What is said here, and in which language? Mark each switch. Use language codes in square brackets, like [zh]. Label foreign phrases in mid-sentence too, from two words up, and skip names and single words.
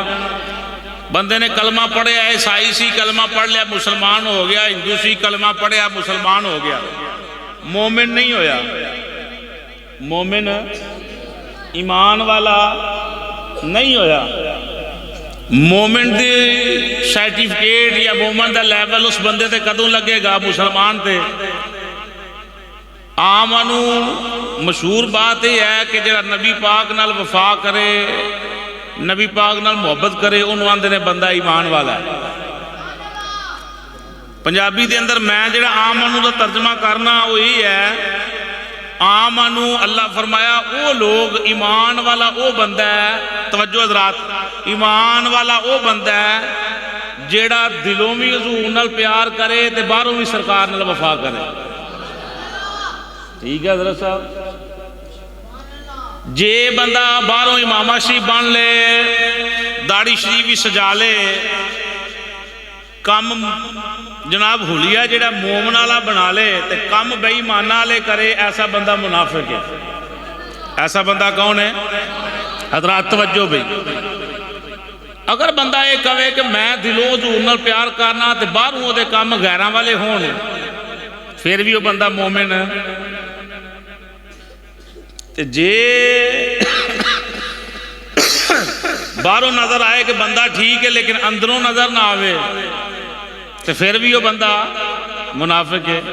[pa] بندے نے کلمہ پڑھیا، عیسائی سی کلمہ پڑھ لیا مسلمان ہو گیا، ہندو سی کلمہ پڑھیا مسلمان ہو گیا، مومن نہیں ہویا۔ مومن ایمان والا نہیں ہویا۔ مومن دی سرٹیفکیٹ یا مومن دا لیول اس بندے تے کدوں لگے گا؟ مسلمان تے۔ آمنو [ur] مشہور بات یہ ہے کہ [pa] جڑا نبی پاک نال وفا کرے، نبی پاک نال محبت کرے، انہوں آندے نے بندہ ایمان والا ہے۔ پنجابی دے اندر میں جڑا آمنو دا ترجمہ کرنا وہ یہ ہے، آمنو اللہ فرمایا وہ لوگ، ایمان والا وہ بندہ ہے، توجہ حضرات، ایمان والا وہ بندہ ہے جیڑا دلوں بھی حضور نال پیار کرے تے باہروں بھی سرکار نال وفا کرے۔ [ur] ٹھیک ہے حضرت صاحب؟ [pa] جے بندہ باہروں امامہ شریف بن لے، داڑھی شریف بھی سجا لے، کم جناب حلیہ جڑا مومن والا بنا لے تے کم بے ایمان والے کرے، ایسا بندہ منافق ہے۔ [ur] ایسا بندہ کون ہے حضرات؟ [pa] توجہ بھئی، اگر بندہ یہ کہے کہ میں دلوں حضور نال پیار کرنا تے باہروں دے کم غیراں والے ہون، [ur] پھر بھی وہ بندہ مومن ہے۔ [pa] جے باہروں نظر آئے کہ بندہ ٹھیک ہے لیکن اندروں نظر نہ آوے تو پھر بھی وہ بندہ منافق ہے۔